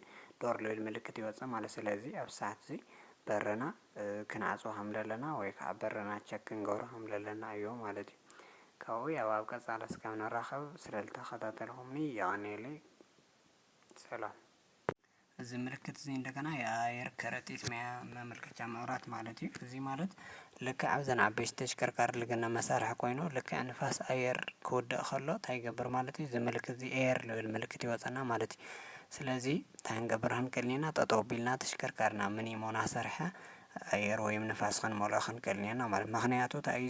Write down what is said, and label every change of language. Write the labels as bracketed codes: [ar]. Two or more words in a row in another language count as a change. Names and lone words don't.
[ti] ዶር ልብል ምልክት ይወፅእ ማለት ስለዚ ኣብ ሰዓት እዚ በርና ክንዓፅዎ ከም ዘለና ወይ ከዓ በርና ቸክ ክንገብሮ ከም ዘለና እዩ ማለት እዩ። ካብኡ ያው ኣብ ቀፃሊ እስካብ ንራኸብ ስለዝተኸታተልኩምኒ ይቀኒየለይ ሰላም። እዚ ምልክት እዚ እንደገና [am] የአየር ከረጢት ማመልከቻ መብራት [ti] ማለት እዩ። እዚ ማለት ልክዕ ኣብዘን ዓበይቲ ተሽከርካሪ ልግነ መሳርሒ ኮይኑ ልክዕ ንፋስ ኣየር ክውድእ ከሎ እንታይ ይገብር ማለት እዩ? እዚ ምልክት እዚ ኤየር ልብል ምልክት ይወፀና ማለት እዩ። ስለዚ እንታይ ክንገብር ክንክእል ኔና ጠጠው ኣቢልና ተሽከርካሪና ሚኒሞ እናሰርሐ ኣየር ወይም ንፋስ ክንመልኦ ክንክእል ኔና ማለት ምክንያቱ እንታይ እዩ?